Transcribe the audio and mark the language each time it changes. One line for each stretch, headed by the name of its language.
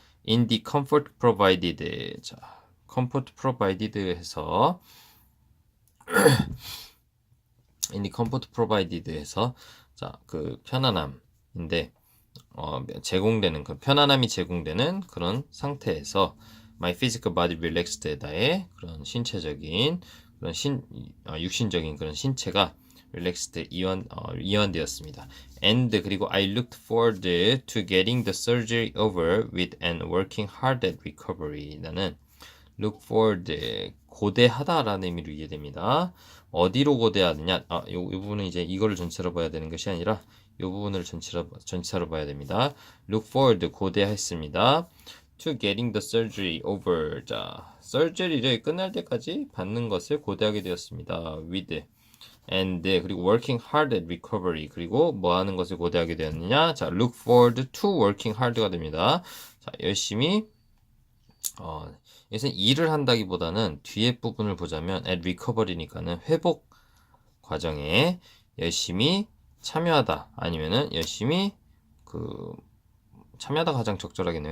English: In the comfort provided
Korean: 자, comfort provided 해서 in the comfort provided 해서 자, 그 편안함인데 제공되는 그 편안함이 제공되는 그런 상태에서
English: my physical body relaxed
Korean: 나의 그런 신체적인 그런 육신적인 그런 신체가 relaxed 이완되었습니다.
English: And
Korean: 그리고
English: I looked forward to getting the surgery over with and working hard at recovery.
Korean: 나는 look forward 고대하다라는 의미로 이해됩니다. 어디로 고대하느냐? 이 부분은 이제 이거를 전체로 봐야 되는 것이 아니라 이 부분을 전체로 봐야 됩니다.
English: look forward
Korean: 고대했습니다.
English: to getting the surgery over.
Korean: 자, surgery를 끝날 때까지 받는 것을 고대하게 되었습니다. with and 그리고
English: working hard at recovery
Korean: 그리고 뭐 하는 것을 고대하게 되었느냐? 자,
English: look forward to working hard가 됩니다.
Korean: 자, 열심히 여기서 일을 한다기보다는 뒤에 부분을 보자면 at recovery니까는 회복 과정에 열심히 참여하다 아니면은 열심히 참여하다 가장 적절하겠네요.